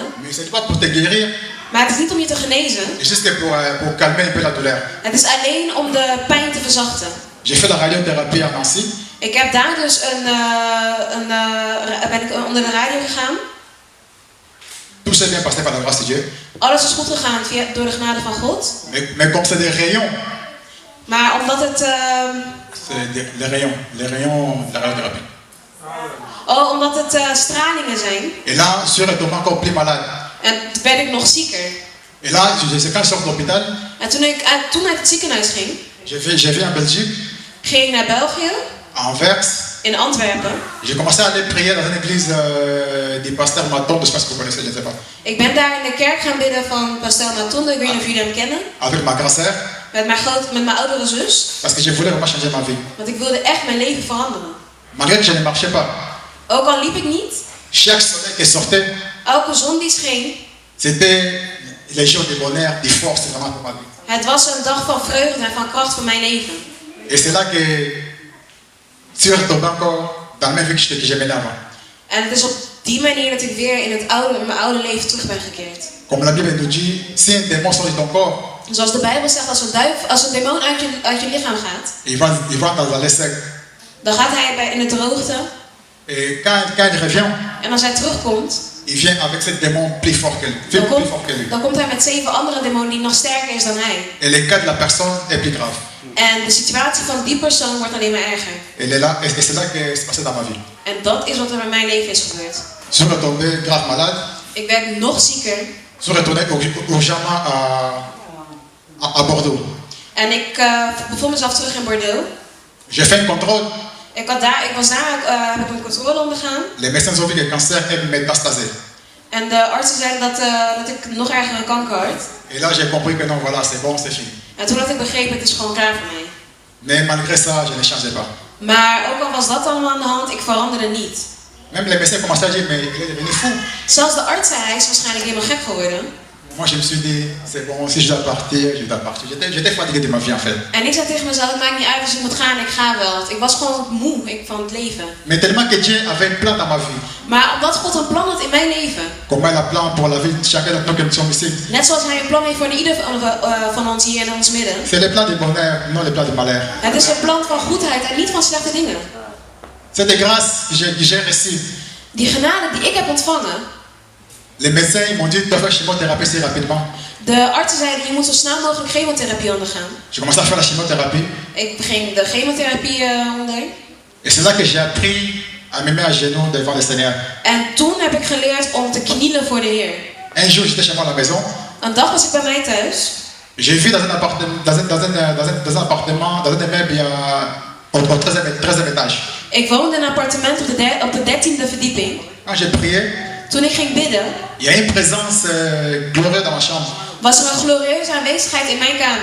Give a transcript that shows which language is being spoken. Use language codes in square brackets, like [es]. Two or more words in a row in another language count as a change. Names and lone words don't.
[fr] Mais ce n'est pas pour te guérir, [nl] Maar het is niet om je te genezen. [fr] c'est juste pour calmer un peu la douleur. [nl] Het is alleen om de pijn te verzachten. [fr] J'ai fait la radiothérapie à Nancy. [nl] Ik heb daar dus ben ik onder de radio gegaan. [fr] Tout s'est bien passé par la grâce de Dieu. [nl] Alles is goed gegaan door de genade van God. [fr] Mais comme c'est des rayons, [nl] Maar omdat het... [fr] c'est les rayons de la radiothérapie. [nl] omdat het stralingen zijn. [fr] Et là, je suis retombé encore plus malade. [nl] En toen werd ik nog zieker. [fr] Et là, quand je sors de l'hôpital, [nl] En toen ik uit het ziekenhuis ging, [fr] j'ai vu en Belgique, [nl] ging ik naar België, [fr] à Anvers. [nl] in Antwerpen. [fr] J'ai commencé à aller prier dans une église du pasteur Maton, je sais pas si vous connaissez, je ne sais pas. [nl] Ik ben daar in de kerk gaan bidden van Pasteur Matonde, ik weet niet of jullie hem kennen. [fr] Avec ma grand sœur, [nl] Met mijn oudere zus. [fr] parce que je voulais vraiment changer ma vie. [nl] Want ik wilde echt mijn leven veranderen. [fr] Malgré que je ne marchais pas, [nl] Ook al liep ik niet, [fr] chaque soleil qui sortait, [nl] elke zon die scheen. [fr] c'était les jours de bonheur, de force vraiment pour ma vie. [nl] Het was een dag van vreugde en van kracht voor mijn leven. [fr] Et c'est là que je suis retombé encore dans la même vie que j'ai menée avant. [nl] En het is op die manier dat ik weer in mijn oude leven terug ben gekeerd. [fr] Comme la Bible nous dit, si un démon sort de ton corps, [nl] Zoals de Bijbel zegt, als een demon uit je lichaam gaat, [fr] il va dans la sec. [nl] dan gaat hij in de droogte. [fr] Et quand il revient, [nl] En als hij terugkomt, [fr] il vient avec ce démon plus fort que lui. [nl] dan komt hij met 7 andere demonen die nog sterker is dan hij. [fr] Et le cas de la personne est plus grave. [nl] En de situatie van die persoon wordt alleen maar erger. [fr] Elle est là, et c'est là que c'est passé dans ma vie. [nl] En dat is wat er in mijn leven is gebeurd. [fr] Je suis retombé grave malade. [nl] Ik werd nog zieker. [fr] Je suis retourné urgemment à Bordeaux. [nl] En ik bevond mezelf terug in Bordeaux. [fr] J'ai fait un contrôle. [nl] Ik was daar, heb ik een controle ondergaan. [fr] Les médecins ont vu que le cancer est métastasé. [nl] En de artsen zeiden dat ik nog erger een kanker had. [fr] Et là, j'ai compris que non, voilà, c'est bon, c'est fini. [nl] En toen had ik begrepen, het is gewoon klaar voor mij. [fr] Mais malgré ça, je ne changeais pas. [nl] Maar ook al was dat allemaal aan de hand, ik veranderde niet. [fr] Même les médecins commençaient à dire, mais il est devenu fou. [nl] Zelfs de arts zei, hij is waarschijnlijk helemaal gek geworden. [fr] Moi, je me suis dit, c'est bon, si je dois partir, je dois partir. J'étais fatigué de ma vie, en fait. [nl] En ik zei tegen mezelf, het maakt niet uit als ik moet gaan, ik ga wel. Want ik was gewoon moe van het leven. [fr] Mais tellement que Dieu avait un plan dans ma vie. [nl] Maar omdat God een plan had in mijn leven. [fr] Comme il a un plan pour la vie de chacun d'entre nous qui sommes ici. [nl] Net zoals hij een plan heeft voor ieder van ons hier in ons midden. [fr] C'est le plan du bonheur, non le plan du malheur. [nl] Het is een plan van goedheid en niet van slechte dingen. [fr] C'est des grâces que j'ai reçues. [nl] Die genade die ik heb ontvangen. [fr] Les médecins m'ont dit, tu dois faire chimiothérapie si rapidement. [nl] De artsen zeiden, je moet zo snel mogelijk chemotherapie ondergaan. [fr] J'ai commencé à faire la chimiothérapie. [nl] Ik ging de chemotherapie onder. [fr] Et c'est là que j'ai appris à me mettre à genoux devant le Seigneur. [nl] En toen heb ik geleerd om te knielen voor de Heer. [fr] Un jour, j'étais chez moi à la maison. [nl] Een dag was ik bij mij thuis. [fr] J'ai vu dans un appartement, dans un immeuble au 13e étage. [nl] Ik woonde in een appartement op de 13e verdieping. [fr] Quand j'ai prié, [nl] Toen ik ging bidden, [fr] il y a une présence glorieuse dans ma chambre. [nl] was er een glorieuze aanwezigheid in mijn kamer.